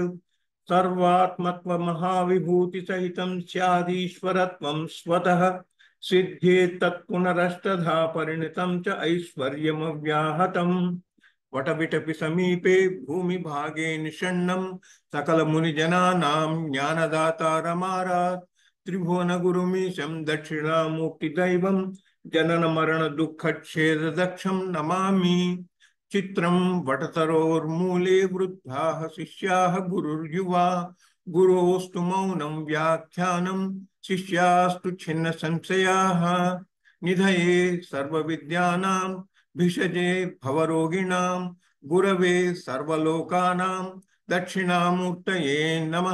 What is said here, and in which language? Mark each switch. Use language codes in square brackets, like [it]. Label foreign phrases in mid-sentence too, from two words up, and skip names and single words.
[sa] सर्वात्मत्वमहाविभूतिसहितं स्यादीश्वरत्वं स्वतः सिद्ध्येत् तत्पुनरष्टधा परिणतं च ऐश्वर्यमव्याहतम् वटविटपि समीपे भूमिभागे निषण्णं सकलमुनिजनानां ज्ञानदातारमारात् त्रिभुवनगुरुमीशं दक्षिणामूर्तिदैवं जननमरणदुःखच्छेददक्षं नमामि చిత్రం వటతరోర్మూలే వృద్ధాః శిష్యాः గురుర్యువా గురోస్తు మౌనం వ్యాఖ్యానం శిష్యాస్తు ఛిన్న సంశయాः నిధయే సర్వవిద్యానాం భిషజే భవరోగిణాం గురవే సర్వలోకానాం దక్షిణామూర్తయే నమః.